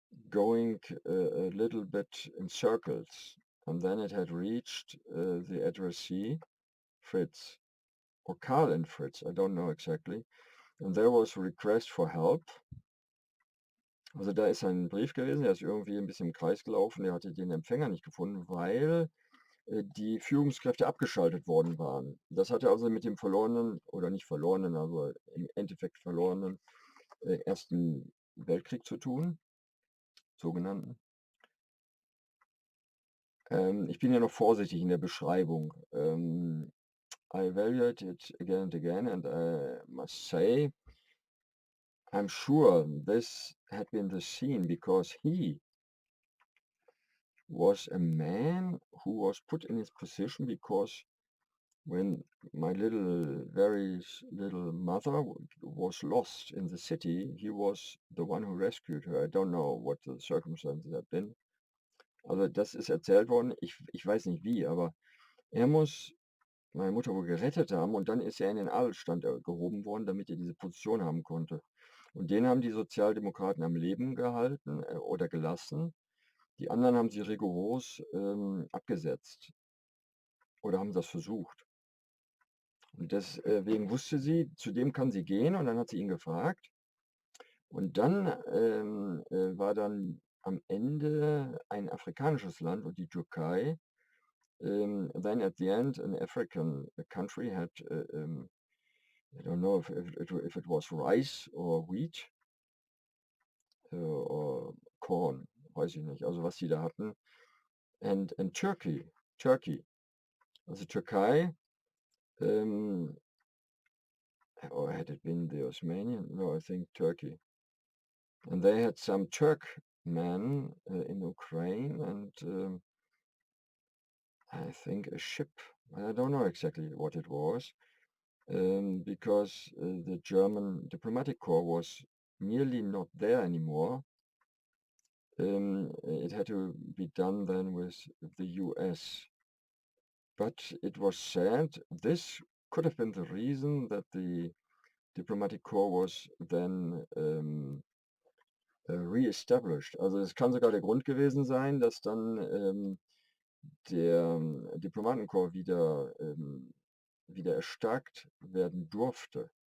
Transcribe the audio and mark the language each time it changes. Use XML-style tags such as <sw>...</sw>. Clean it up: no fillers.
<en>going a little bit in circles, and then it had reached the addressee, Fritz, or Karl and Fritz, I don't know exactly, and there was a request for help.</en> <de>Also da ist ein Brief gewesen, der ist irgendwie ein bisschen im Kreis gelaufen, der hatte den Empfänger nicht gefunden, weil die Führungskräfte abgeschaltet worden waren. Das hatte also mit dem verlorenen oder nicht verlorenen, aber im Endeffekt verlorenen Ersten Weltkrieg zu tun, sogenannten. Ich bin ja noch vorsichtig in der Beschreibung.</de> <en>I evaluated it again and again, and I must say, I'm sure this had been the scene because he was a man who was put in his position because when my very little mother was lost in the city, he was the one who rescued her. I don't know what the circumstances had been.</en> <de>Also das ist erzählt worden. Ich weiß nicht wie, aber er muss meine Mutter wohl gerettet haben und dann ist er in den Adelsstand gehoben worden, damit er diese Position haben konnte. Und den haben die Sozialdemokraten am Leben gehalten oder gelassen. Die anderen haben sie rigoros abgesetzt oder haben das versucht. Und deswegen wusste sie, zu dem kann sie gehen und dann hat sie ihn gefragt. Und dann war dann am Ende ein afrikanisches Land und die Türkei.</de> <en>Then at the end, an African country had I don't know if it was rice or wheat or corn,</en> <de>weiß ich nicht. Also was die da hatten.</de> <en>And Turkey. Also Türkei, or had it been the Osmanian? No, I think Turkey. And they had some Turkmen in Ukraine, and I think a ship. I don't know exactly what it was, because the German diplomatic corps was nearly not there anymore. It had to be done then with the US. But it was said this could have been the reason that the diplomatic corps was then re-established.</en> <de>Also es kann sogar der Grund gewesen sein, dass dann der Diplomatenkorps wieder erstarkt werden durfte.</de>